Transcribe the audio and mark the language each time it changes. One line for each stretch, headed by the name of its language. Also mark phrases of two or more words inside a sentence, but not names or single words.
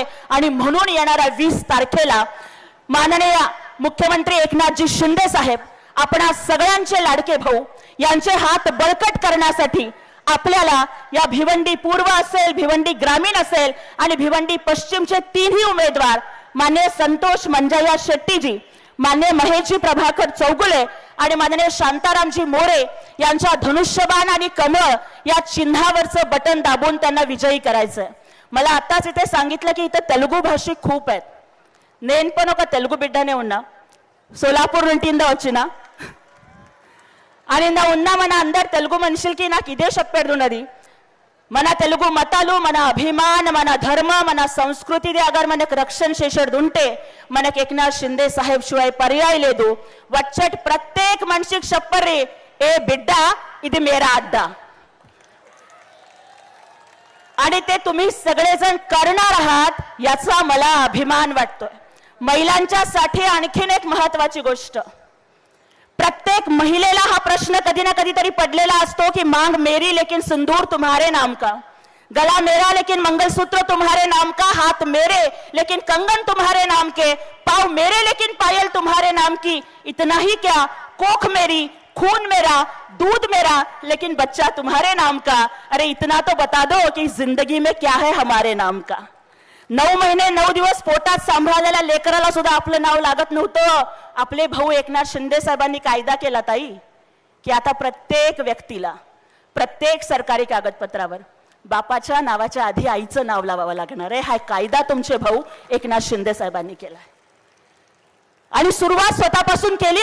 Marathi: आणि म्हणून येणाऱ्या 20 तारखेला माननीय मुख्यमंत्री एकनाथजी शिंदे साहेब, आपणा सगळ्यांचे लाडके भाऊ, यांचे हात बळकट करण्यासाठी आपल्याला या भिवंडी पूर्व असेल, भिवंडी ग्रामीण असेल आणि भिवंडी पश्चिमचे 3ही उमेदवार माननीय संतोष मंजय्या शेट्टीजी, माननीय महेशजी प्रभाकर चौगुले आणि माननीय शांतारामजी मोरे यांच्या धनुष्यबाण आणि कमळ या चिन्हावरचं बटन दाबून त्यांना विजयी करायचंय. मला आताच इथे सांगितलं की इथे तेलुगू भाषिक खूप आहेत.
Telugu: నేను पण ఒక తెలుగు బిడ్డనే ఉన్నా, సోలాపూర్ నుండి వచ్చిన అని నా ఉన్నా మన అందరు తెలుగు మనుషులకి నాకు ఇదే చెప్పేడున్నది, మన తెలుగు మతాలు, మన అభిమాన, మన ధర్మ, మన సంస్కృతిది అగర్ మనకు రక్షణ చేసేది ఉంటే మనకు ఏకనాథ్ షిందే సాహెబ్
Marathi: शिवाय पर्याय
Telugu: లేదు. వచ్చేట్ ప్రత్యేక మనిషికి చెప్పర్రి, ఏ బిడ్డ ఇది
Hindi: मेरा अड्डा.
Marathi: आणि ते तुम्ही सगळेजण करणार आहात याचा मला अभिमान वाटतोय. महिलांच्यासाठी आणखीन एक महत्त्वाची गोष्ट, प्रत्येक महिलेला हा प्रश्न कधी ना कधीतरी पडलेला असतो की
Hindi: मांग मेरी लेकिन सिंदूर तुम्हारे नाम का. गला मेरा लेकिन मंगलसूत्र तुम्हारे नाम का, हाथ मेरे लेकिन कंगन तुम्हारे नाम के, पाँव मेरे लेकिन पायल तुम्हारे नाम की। इतना ही क्या, कोख मेरी, खून मेरा, दूध मेरा, लेकिन बच्चा तुम्हारे नाम का। अरे इतना तो बता दो कि जिंदगी में क्या है हमारे नाम का।
Marathi: 9 महिने 9 दिवस पोटात सांभाळलेल्या लेकराला सुद्धा आपलं नाव लागत नव्हतं। आपले भाऊ एकनाथ शिंदे साहेबांनी कायदा केला ताई, की आता प्रत्येक व्यक्तीला प्रत्येक सरकारी कागदपत्रावर बापाच्या नावाच्या आधी आईचं नाव लावावं लागणार आहे। हा कायदा तुमचे भाऊ एकनाथ शिंदे साहेबांनी केलाय आणि सुरुवात स्वतःपासून केली।